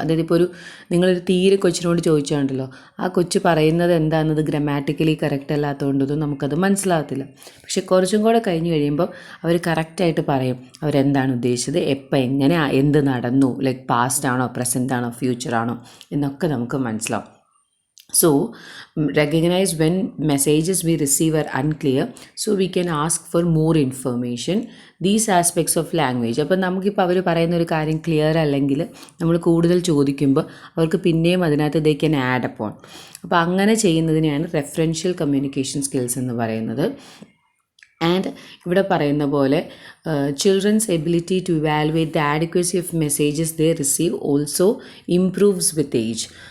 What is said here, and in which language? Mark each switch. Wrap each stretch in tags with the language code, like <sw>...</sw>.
<ml>അതായത് ഇപ്പോൾ നിങ്ങളൊരു തീരെ കൊച്ചിനോട് ചോദിച്ചാണ്ടല്ലോ, ആ കൊച്ചു പറയുന്നത് എന്താണെന്നത് ഗ്രാമാറ്റിക്കലി കറക്റ്റ് അല്ലാത്തതുകൊണ്ടൊന്നും നമുക്കത് മനസ്സിലാകത്തില്ല. പക്ഷെ കുറച്ചും കൂടെ കഴിഞ്ഞ് കഴിയുമ്പോൾ അവർ കറക്റ്റായിട്ട് പറയും അവരെന്താണ് ഉദ്ദേശിച്ചത്, എപ്പോൾ, എങ്ങനെ, എന്ത് നടന്നു, ലൈക്ക് പാസ്റ്റ് ആണോ പ്രസൻ്റ് ആണോ ഫ്യൂച്ചർ ആണോ എന്നൊക്കെ നമുക്ക് മനസ്സിലാവും.</ml> <en>So, recognize when messages we receive are unclear, so we can ask for more information. These aspects of language.</en> <ml>അപ്പോൾ നമുക്കിപ്പോൾ അവർ പറയുന്ന ഒരു കാര്യം ക്ലിയർ അല്ലെങ്കിൽ നമ്മൾ കൂടുതൽ ചോദിക്കുമ്പോൾ അവർക്ക് പിന്നെയും അതിനകത്ത്</ml> <en>they can add upon.</en> <ml>അപ്പോൾ അങ്ങനെ ചെയ്യുന്നതിനെയാണ് റെഫറൻഷ്യൽ കമ്മ്യൂണിക്കേഷൻ സ്കിൽസ് എന്ന് പറയുന്നത്.</ml> <en>and</en> <ml>ഇവിടെ പറയുന്ന പോലെ</ml> <en>Children's ability to evaluate the adequacy of messages they receive also improves with age.</en>